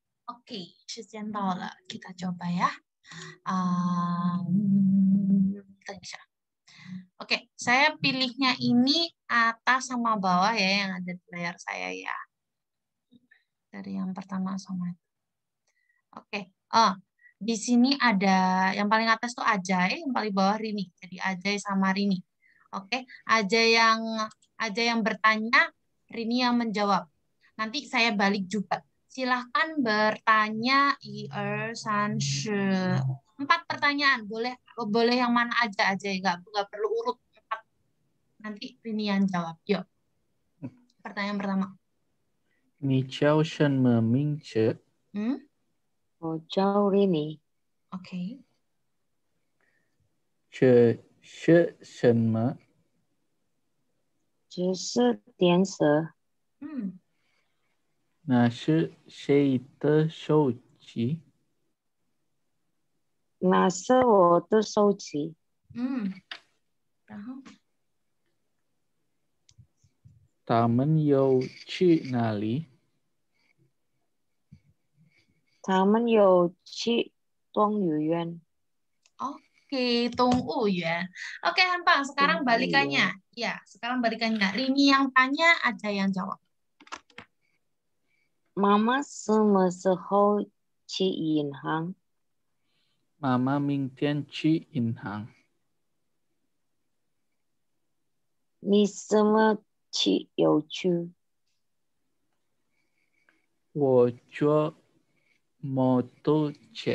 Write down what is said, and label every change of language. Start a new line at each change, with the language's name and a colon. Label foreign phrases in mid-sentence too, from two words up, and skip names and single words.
Indonesian: Oke,
Chinese: 时间到了,
Indonesian: kita coba ya. Tunggu 一下. Oke, saya pilihnya ini atas sama bawah ya yang ada di layar saya ya. Dari yang pertama sama. Oke, di sini ada yang paling atas tuh Ajay, yang paling bawah Rini. Jadi Ajay sama Rini. Oke, Ajay yang bertanya, Rini yang menjawab. Nanti saya balik juga. Silahkan bertanya 1, 2, 3, 4 pertanyaan. Boleh yang mana aja nggak perlu urut 4. Nanti Rini yang jawab. Yuk. Pertanyaan pertama.
Chinese: 你叫什么名字？我叫 Rini。 Oke. 这是什么？这是电视。那是谁的手机？那是我的手机。然后他们有去哪里？他们有去动物园。 Oke, 动物园.
Indonesian: Oke, Hanpang. Sekarang balikannya. Ya, sekarang balikannya. Rini yang tanya, aja yang jawab.
Chinese: 妈妈什么时候去银行？妈妈明天去银行。你什么去邮局？我坐摩托车。